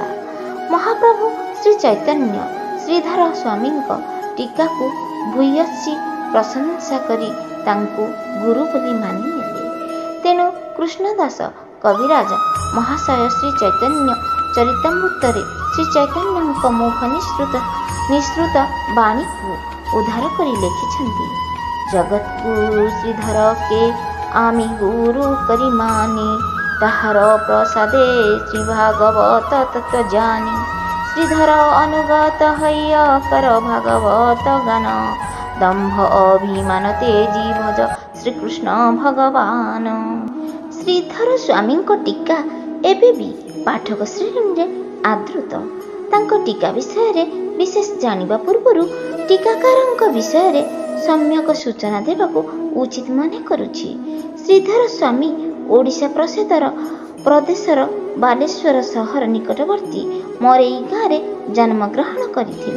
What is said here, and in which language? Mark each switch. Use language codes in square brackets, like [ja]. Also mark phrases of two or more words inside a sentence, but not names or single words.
[or] ମହାପ୍ରଭୁ ଶ୍ରୀ ଚୈତନ୍ୟ ଶ୍ରୀଧର ସ୍ୱାମୀଙ୍କ ଟୀକାକୁ ଭୂୟସୀ ପ୍ରଶଂସା କରି ତାଙ୍କୁ ଗୁରୁ ବୋଲି ମାନିନେଲେ। ତେଣୁ କୃଷ୍ଣଦାସ କବିରାଜ ମହାଶୟ ଶ୍ରୀ ଚୈତନ୍ୟ ଚରିତାମୃତରେ ଶ୍ରୀ ଚୈତନ୍ୟଙ୍କ ମୁଖ ନିଃସୃତ ବାଣୀକୁ ଉଦ୍ଧାର କରି ଲେଖିଛନ୍ତି, [bn] জগদ্গুরু শ্রীধর কে আমি গুরু করি মানি, তাহার প্রসাদে শ্রী ভাগবত তত্ত্ব জানি। শ্রীধর অনুগত হইয়া কর ভাগবত গান, দম্ভ অভিমান তেজি ভজ শ্রীকৃষ্ণ ভগবান। [or] ଶ୍ରୀଧର ସ୍ୱାମୀଙ୍କ ଟୀକା ଏବେ ବି ପାଠକ ଶ୍ରେଣୀରେ ଆଦୃତ। ତାଙ୍କ ଟୀକା ବିଷୟରେ ବିଶେଷ ଜାଣିବା ପୂର୍ବରୁ ଟୀକାକାରଙ୍କ ବିଷୟରେ ସମ୍ୟକ ସୂଚନା ଦେବାକୁ ଉଚିତ ମନେ କରୁଛି। ଶ୍ରୀଧର ସ୍ୱାମୀ ଓଡ଼ିଶା ପ୍ରଦେଶର ବାଲେଶ୍ୱର ସହର ନିକଟବର୍ତ୍ତୀ ମରେଇ ଗାଁରେ ଜନ୍ମଗ୍ରହଣ କରିଥିଲେ।